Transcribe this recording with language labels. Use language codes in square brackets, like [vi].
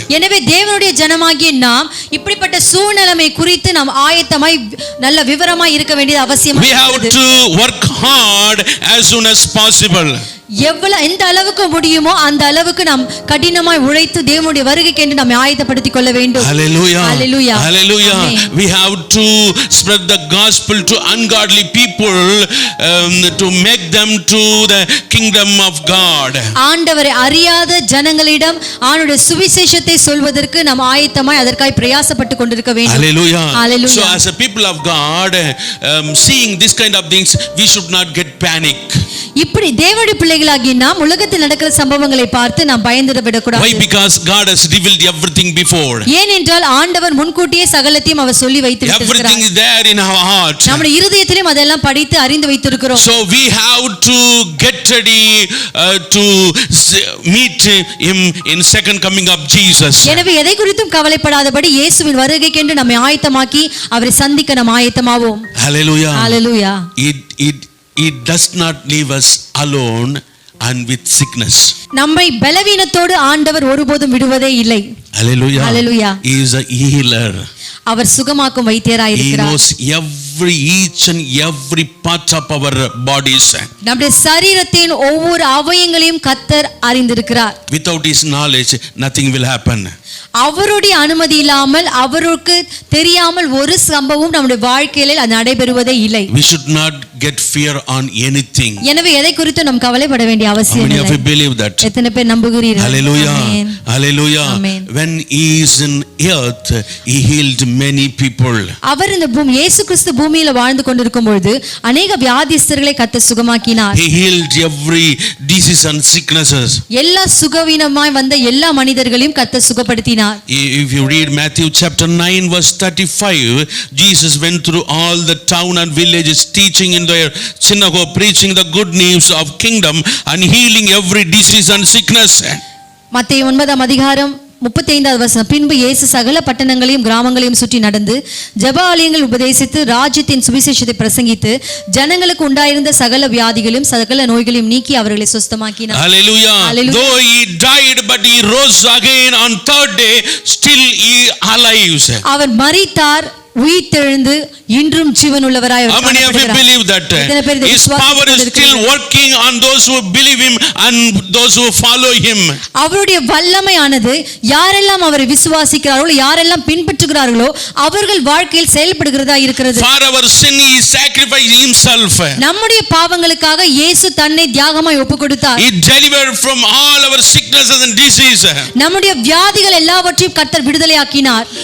[ta] எனவே தேவனுடைய ஜனமாகிய நாம் இப்படிப்பட்ட சூழ்நிலைமை குறித்து நாம் ஆயத்தமாய் நல்ல விவரமாய் இருக்க வேண்டியது அவசியம். [en] We have to work hard as soon as possible. [ta] எந்த அளவுக்கு முடியுமோ அந்த அளவுக்கு நாம் கடினமாய் உழைத்து தேவனுடைய வருகைக்கு என்று நாம் ஆயத்தப்படுத்திக் கொள்ள வேண்டும். [en] Hallelujah. Hallelujah. Hallelujah. Amen. We have to spread the gospel to ungodly people to make them to the kingdom of God. [ta] ஆண்டவரை அறியாத ஜனங்களிடம் ஆண்டவருடைய சுவிசேஷத்தை சொல்வதற்கு நாம் ஆயத்தமாய் அதற்காய் பிரயாசப்பட்டு கொண்டிருக்க வேண்டும். [en] Hallelujah. Hallelujah. So as a people of God, seeing this kind of things, we should not get panic. [ta] இப்படி தேவனுடைய பிள்ளைகளாகிய நாம் உலகத்தில் நடக்கிற சம்பவங்களை பார்த்து நாம் பயந்துட விடக்கூடாது. [en] Why? Because God has revealed everything before. [ta] ஏனென்றால் ஆண்டவர் முன்கூட்டியே சகலத்தையும் அவர் சொல்லி வைத்திருக்கிறார். [en] Everything is there in our heart. [ta] நம்முடைய இருதயத்திலும் அதெல்லாம் படித்து அறிந்து வைத்திருக்கிறோம். [en] So we have to get ready to meet Him in second coming of Jesus. [ta] எனவே எதை குறித்தும் கவலைப்படாதபடி இயேசுவின் வருகைக்கென்று நம்மை ஆயத்தமாக்கி அவரை சந்திக்க நாம் ஆயத்தமாவோம். [en] Hallelujah. Hallelujah. It does not leave us alone and with sickness. [ta] நம்மை பலவீனத்தோடு ஆண்டவர் ஒருபோதும் விடுவதே இல்லை. [en] Hallelujah. Hallelujah. He is a healer. [ta] Our சுகமாக்கும் வைத்தியராய் [en] He [ta] இருக்கிறார். [en] knows each and every part of our bodies. [ta] நம்முடைய சரீரத்தின் ஒவ்வொரு அவயங்களையும் கர்த்தர் அறிந்திருக்கிறார். [en] Without His knowledge, nothing will happen. [ta] அவருடைய அனுமதி இல்லாமல் அவருக்கு தெரியாமல் ஒரு சம்பவம் நம்முடைய வாழ்க்கையில அது நடைபெறுவதே இல்லை. [en] We should not get fear on anything. [ta] எனவே எதை குறித்து நாம் கவலைப்பட வேண்டிய அவசியம் [en] How many of [ta] இல்லை. [en] you believe that? [ta] எத்தனை பேர் நம்புகிறீர்கள்? [en] Hallelujah. Amen. Hallelujah. Amen. When He is in earth, He healed many people. [ta] அவர் இந்த இயேசு கிறிஸ்து பூமியில வாழ்ந்து கொண்டிருக்கும் பொழுது [hi] अनेक [ta] வியாதிஸ்தர்களை கர்த்தர் சுகமாக்கினார். [en] He healed every disease and sicknesses. [ta] எல்லா சுகவீனமாய் வந்த எல்லா மனிதர்களையும் கர்த்தர் சுகப்படுத்தினார். [en] If you read Matthew chapter 9 verse 35, Jesus went through all the town and villages, teaching in their synagogue, preaching the good news of kingdom and healing every disease and sickness. [ta] மத்தேயு 9ஆம் அதிகாரம் 35வது வசனம். பின்பு இயேசு சகல பட்டணங்களையும் கிராமங்களையும் சுற்றி நடந்து ஜெப ஆலயங்கள் உபதேசித்து ராஜ்யத்தின் சுவிசேஷத்தை பிரசங்கித்து ஜனங்களுக்கு உண்டாயிருந்த சகல வியாதிகளையும் சகல நோய்களையும் நீக்கி அவர்களை சுஸ்தமாக்கினார். [en] Hallelujah. Hallelujah. Though He died but He rose again on third day, still He alive. [ta] அவர் மரித்தார், உயிர்த்தெழுந்து இன்றும் ஜீவனுள்ளவராய் [en] How many of you believe that [ta] எத்தனை பேர் இதை [en] His power is still working on those who believe Him and those who follow Him? [ta] அவருடைய வல்லமையானது யாரெல்லாம் அவரை விசுவாசிக்கிறார்களோ யாரெல்லாம் பின்பற்றுகிறார்களோ அவர்கள் வாழ்க்கையில் செயல்படுகிறதா இருக்கிறது. [en] For our sin He sacrificed Himself. [ta] நம்முடைய பாவங்களுக்காக இயேசு தன்னை தியாகமாய் ஒப்புக்கொடுத்தார். [en] He delivered from all our sicknesses and disease. [ta] நம்முடைய வியாதிகள் எல்லாவற்றையும் கர்த்தர் விடுதலையாக்கினார்.